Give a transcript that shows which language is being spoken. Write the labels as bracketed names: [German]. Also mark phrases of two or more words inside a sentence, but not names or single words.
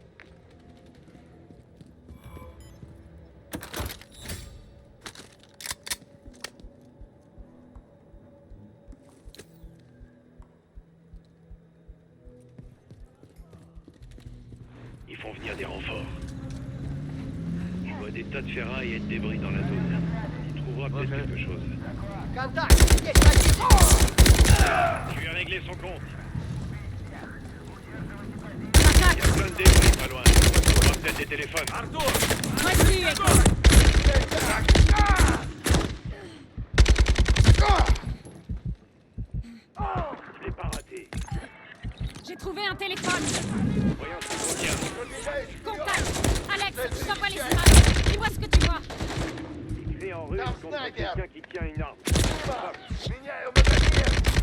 [French] Ils font venir des renforts. Je vois des tas de ferrailles et de débris dans la zone. Tu trouveras peut-être quelque chose. [Russian] Контакт! Есть позиция! [French] Tu lui as réglé son compte. Il Attaque! y a plein de débris pas loin. Tu trouveras peut-être des téléphones. Артур! Reçu, Echo! Je l'ai pas raté. J'ai trouvé un téléphone! Voyons ce qu'on vient. Contact! Alex, je t'envoie les images! Dis-moi ce que tu vois! Écrit en russe [Russian] Там [French] contre [Russian] снайпер. [French] quelqu'un qui tient une arme. [Russian] Меняю магазин!